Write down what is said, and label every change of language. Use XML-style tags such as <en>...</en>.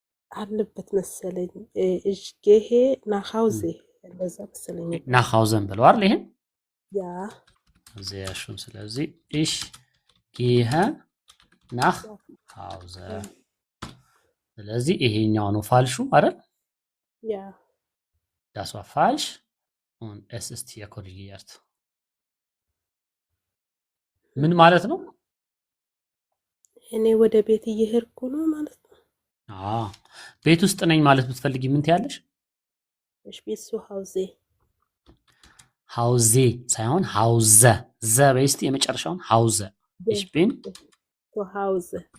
<am>አለበት መሰለኝ።</am> <de>ich gehe nach Hause.</de> <am>እንደዛ መሰለኝ።</am> <de>nach Hause</de> <am>ብለው አይደል? ይሄን</am> <de>Ja. sehr schön።</de> <am>ስለዚህ</am> <de>ich gehe nach Hause።</de> <am>ስለዚህ ይሄኛው ነው ፋልሹ አይደል?</am> <de>Ja. Das war falsch und es ist hier korrigiert።</de> <am>ምን ማለት ነው? እኔ ወደ ቤት እየሄድኩ ነው ማለት ነው። ቤት ውስጥ ነኝ ማለት ብትፈልጊ ምን ትያለሽ?</am> <de>ich bin zu Hause።</de> <am>ሃውዜ ሳይሆን ሃውዘ ዘ በስቲ የመጨረሻውን ሃውዘ</am> <de>ich bin zu Hause።</de>